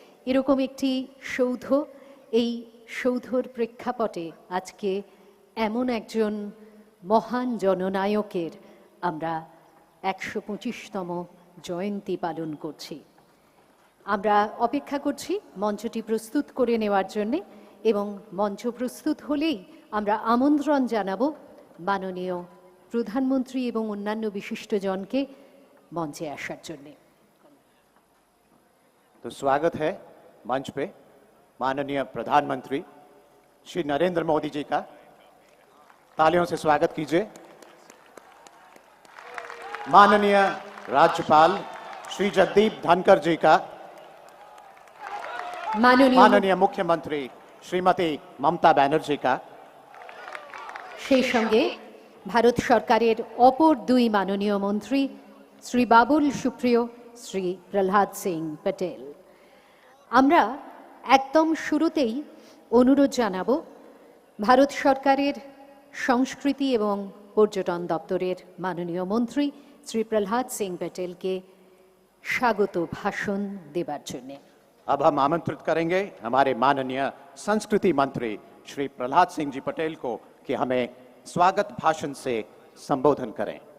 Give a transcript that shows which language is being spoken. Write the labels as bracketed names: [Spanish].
[Bangla] এরকম একটি সৌধ, এই সৌধর প্রেক্ষাপটে আজকে এমন একজন মহান জননায়কের আমরা 125তম জয়ন্তী পালন করছি। আমরা অপেক্ষা করছি মঞ্চটি প্রস্তুত করে নেওয়ার জন্যে, এবং মঞ্চ প্রস্তুত হলেই আমরা আমন্ত্রণ জানাবো মাননীয় প্রধানমন্ত্রী এবং অন্যান্য বিশিষ্টজনকে মঞ্চে আসার জন্যে। [Hindi] तो स्वागत है मंच पे माननीय प्रधानमंत्री श्री नरेंद्र मोदी जी का। तालियों से स्वागत कीजिए। माननीय राज्यपाल श्री जगदीप धनखड़ जी का। माननीय मुख्यमंत्री श्रीमती ममता बनर्जी का। [Bangla] সেই সঙ্গে ভারত সরকারের অপর দুই মাননীয় মন্ত্রী শ্রী বাবুল সুপ্রিয়, শ্রী প্রহ্লাদ সিং প্যাটেল। আমরা একদম শুরুতেই অনুরোধ জানাবো ভারত সরকারের সংস্কৃতি এবং পর্যটন দপ্তরের মাননীয় মন্ত্রী শ্রী প্রহ্লাদ সিং প্যাটেলকে স্বাগত ভাষণ দেবার জন্যে। [Hindi] अब हम आमंत्रित करेंगे हमारे माननीय संस्कृति मंत्री श्री प्रहलाद सिंह जी पटेल को कि हमें स्वागत भाषण से संबोधन करें।